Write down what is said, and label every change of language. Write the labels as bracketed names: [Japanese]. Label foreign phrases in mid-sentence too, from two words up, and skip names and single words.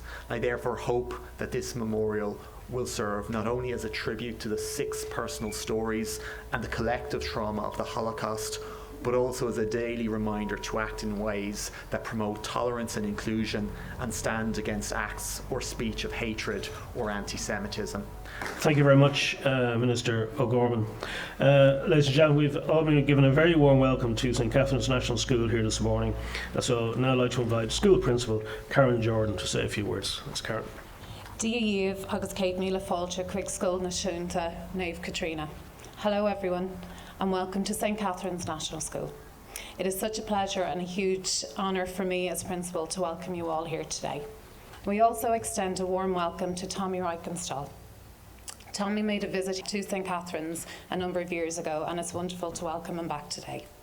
[English] I therefore hope that this memorial will serve not only as a tribute to the 6 personal stories and the collective trauma of the Holocaust, but also as a daily reminder to act in ways that promote tolerance and inclusion and stand against acts or speech of hatred or anti-Semitism. Thank you very much, Minister O'Gorman. Ladies and gentlemen, we've all been given a very warm welcome to St Catherine's National School here this morning. So now I'd like to invite School Principal Karen Jordan to say a few words. That's Karen. [Irish] Díomh agus céad míle fáilte chuig scoil náisiúnta Naomh Katrina. [English] Hello everyone and welcome to St Catherine's National School. It is such a pleasure and a huge honour for me as Principal to welcome you all here today. We also extend a warm welcome to Tommy Reichenstahl. Tommy made a visit to St Catherine's a number of years ago and it's wonderful to welcome him back today.